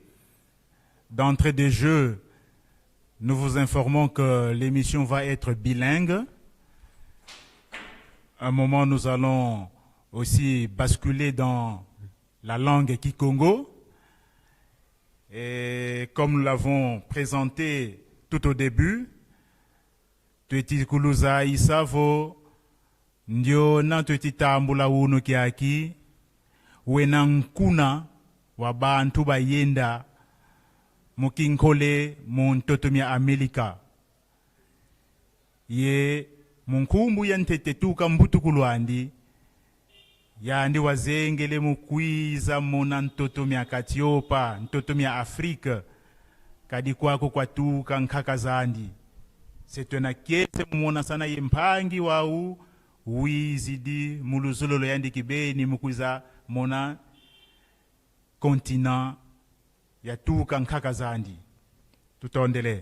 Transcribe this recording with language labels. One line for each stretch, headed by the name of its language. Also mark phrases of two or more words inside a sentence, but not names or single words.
French: D'entrée de jeu, nous vous informons que l'émission va être bilingue. À un moment, nous allons aussi basculer dans la langue Kikongo. Et comme nous l'avons présenté tout au début,
Kongo: Tueti kuluza isavo ndio na tueti tambula uno kiaki wena nkuna wa bantu bayenda mukinkole muntotomia Amerika ye munkumbu yantetetuka mbutukulwandi yandi wazengele mukwiza muna ntotomia Katiopa ntotomia Afrika kadi kwako kwatuka nkakazandi setwena kiese mumona sana yempangi wau wizidi muluzulolo yandi kibeni mukwiza mona continent yatuka nkakazandi tutondele.